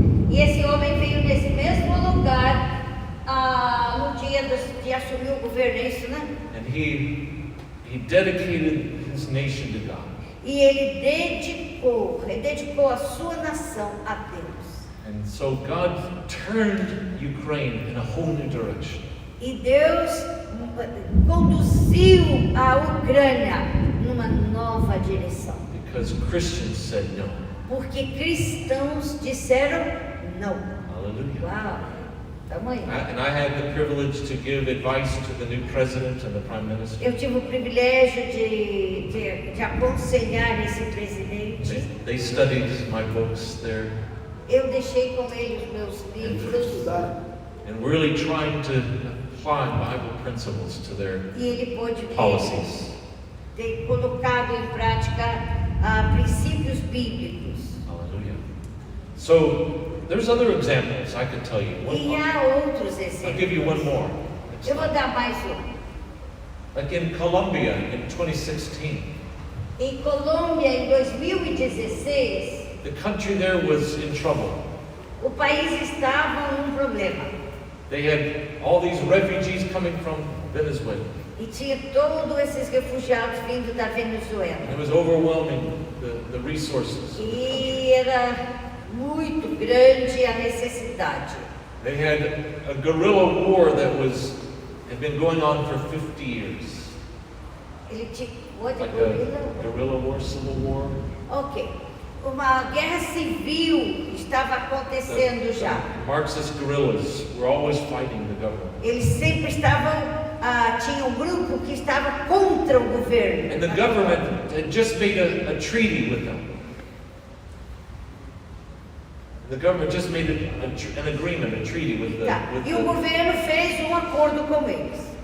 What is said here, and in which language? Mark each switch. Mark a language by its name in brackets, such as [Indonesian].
[Portuguese] E esse homem veio nesse mesmo lugar no dia de assumir o governo, é isso, né? [English] And he dedicated his nation to God. [Portuguese] E ele dedicou a sua nação a Deus. [English] And so God turned Ukraine in a whole new direction. [Portuguese] E Deus conduziu a Ucrânia numa nova direção. [English] Because Christians said no. [Portuguese] Porque cristãos disseram não. [English] Hallelujah. [Portuguese] Uau, tamanho. [English] And I had the privilege to give advice to the new president and the prime minister. [Portuguese] Eu tive o privilégio de aconselhar esse presidente. [English] They studied my books there. [Portuguese] Eu deixei com ele os meus livros. [English] And really trying to apply Bible principles to their [Portuguese] E ele pôde [English] policies. [Portuguese] ter colocado em prática princípios bíblicos. [English] Hallelujah. So there's other examples I could tell you. [Portuguese] E há outros [English] I'll give you one [Portuguese] exemplos. [English] more. [Portuguese] Eu vou dar mais um. [English] Like in Colombia in 2016, [Portuguese] Em Colômbia, em 2016, [English] the country there was in trouble. [Portuguese] o país estava num problema. [English] They had all these refugees coming from Venezuela. [Portuguese] E tinha todos esses refugiados vindo da Venezuela. [English] It was overwhelming the resources. [Portuguese] E era muito grande a necessidade. [English] They had a guerrilla war that had been going on for 50 years. [Portuguese] Ele tinha [English] what, Like a guerrilla war, civil war. Ok. [Portuguese] Uma guerra civil estava acontecendo já. [English] The Marxist guerrillas were always fighting the government. [Portuguese] Eles sempre tinha um grupo que estava contra o governo. [English] And the government had just made a treaty with them. The government just made an agreement, a treaty with the. [Portuguese] E o governo fez um acordo com eles.